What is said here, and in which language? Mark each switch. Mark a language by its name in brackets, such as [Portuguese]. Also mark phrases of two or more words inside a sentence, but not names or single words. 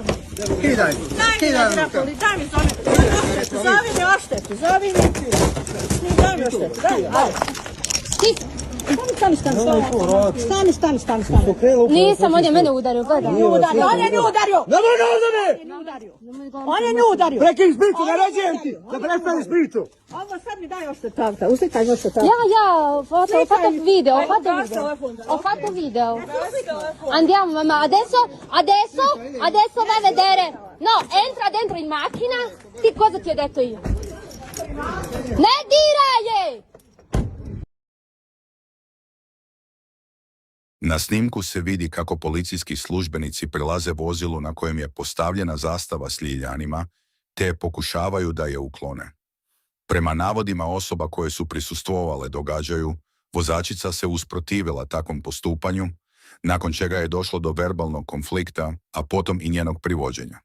[Bosnian] Daj mi zove mi oštetu, daj mi oštetu, Stani. Nisam, on je mene udario, gledaj. On je nju udario! Prekini priču, naređujem ti! Da prestaniš priču! Ovo sad mi daj oštetu auta, uslikaj mi oštetu auta. [Italian] Ja, fatta video. Andiamo mamma, adesso vai a vedere. No, entra dentro in macchina. Ti cosa ti ho detto io? Ne direi! [Bosnian] Na snimku se vidi kako policijski službenici prilaze vozilu na kojem je postavljena zastava s ljiljanima, te pokušavaju da je uklone. Prema navodima osoba koje su prisustvovale događaju, vozačica se usprotivila takvom postupanju, nakon čega je došlo do verbalnog konflikta, a potom i njenog privođenja.